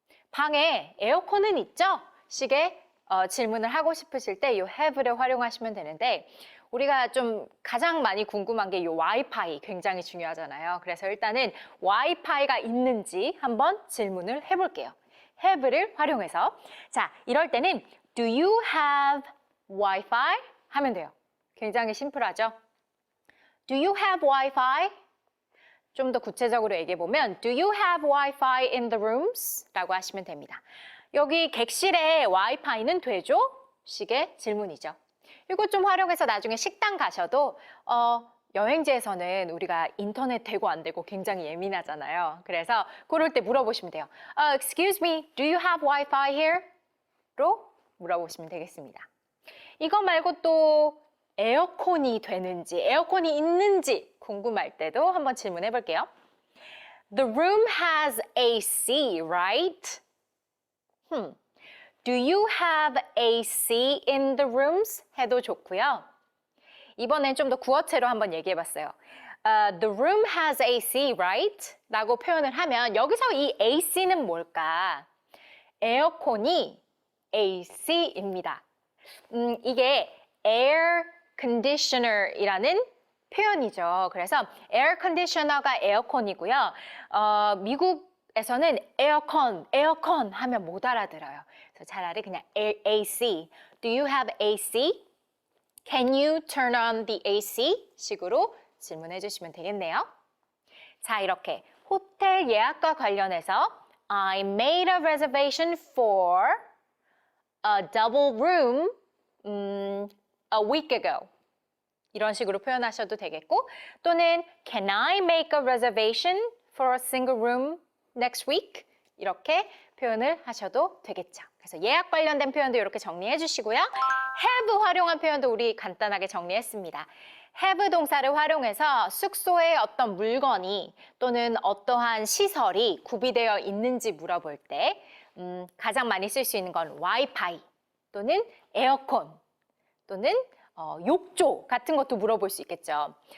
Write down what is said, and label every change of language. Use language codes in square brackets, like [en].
[ko] 방에 에어컨은 있죠? 식의 질문을 하고 싶으실 때 이 have를 활용하시면 되는데 우리가 좀 가장 많이 궁금한 게 이 와이파이 굉장히 중요하잖아요. 그래서 일단은 와이파이가 있는지 한번 질문을 해볼게요. have를 활용해서. 자, 이럴 때는 [en] Do you have Wi-Fi? [ko] 하면 돼요. 굉장히 심플하죠? [en] Do you have Wi-Fi? [ko] 좀 더 구체적으로 얘기해보면 [en] Do you have Wi-Fi in the rooms? [ko] 라고 하시면 됩니다. 여기 객실에 와이파이는 되죠? 식의 질문이죠. 이거 좀 활용해서 나중에 식당 가셔도 여행지에서는 우리가 인터넷 되고 안 되고 굉장히 예민하잖아요. 그래서 그럴 때 물어보시면 돼요. [en] Excuse me, do you have Wi-Fi here? [ko] 로 물어보시면 되겠습니다. 이거 말고 또 에어컨이 되는지, 에어컨이 있는지 궁금할 때도 한번 질문해 볼게요. [en] The room has AC, right? Do you have AC in the rooms? [ko] 해도 좋고요. 이번엔 좀 더 구어체로 한번 얘기해봤어요. The room has AC, right? 라고 표현을 하면 여기서 이 AC는 뭘까? 에어컨이 AC입니다. 이게 air conditioner이라는 표현이죠. 그래서 에어 컨디셔너가 에어컨이고요. 미국에서는 에어컨 하면 못 알아들어요. 그래서 차라리 그냥 AC. [en] Do you have AC? Can you turn on the AC? [ko] 식으로 질문해 주시면 되겠네요. 자, 이렇게 호텔 예약과 관련해서 [en] I made a reservation for a double room a week ago. [ko] 이런 식으로 표현하셔도 되겠고 또는 [en] Can I make a reservation for a single room next week? [ko] 이렇게 표현을 하셔도 되겠죠. 그래서 예약 관련된 표현도 이렇게 정리해 주시고요. have 활용한 표현도 우리 간단하게 정리했습니다. have 동사를 활용해서 숙소에 어떤 물건이 또는 어떠한 시설이 구비되어 있는지 물어볼 때 가장 많이 쓸 수 있는 건 와이파이 또는 에어컨 또는 욕조 같은 것도 물어볼 수 있겠죠.